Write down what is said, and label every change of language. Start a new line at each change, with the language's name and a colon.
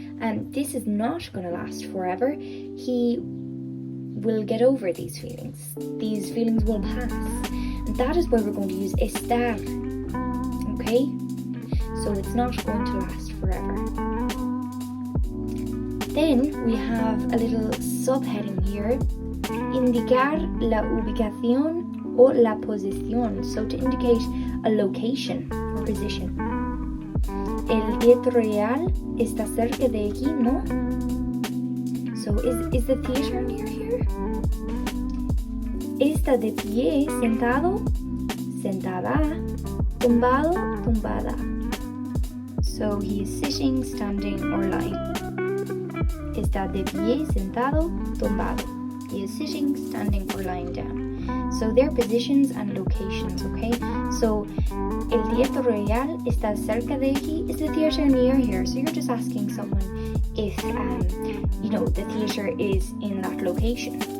English: And this is not going to last forever. He will get over these feelings. These feelings will pass. And that is why we're going to use estar. Okay? So it's not going to last forever. Then we have a little subheading here.
Spanish: Indicar la ubicación o la posición.
English: So to indicate a location or position.
Spanish: El teatro real está cerca de aquí, ¿no?
English: So is the theater near here?
Spanish: Está de pie, sentado, sentada, tumbado, tumbada.
English: So he is sitting, standing, or lying.
Spanish: Está de pie, sentado, tumbado.
English: He is sitting, standing, or lying down. So they're positions and locations, okay?
Spanish: So el teatro real está cerca de aquí.
English: Is the theater near here? So you're just asking someone if the theater is in that location.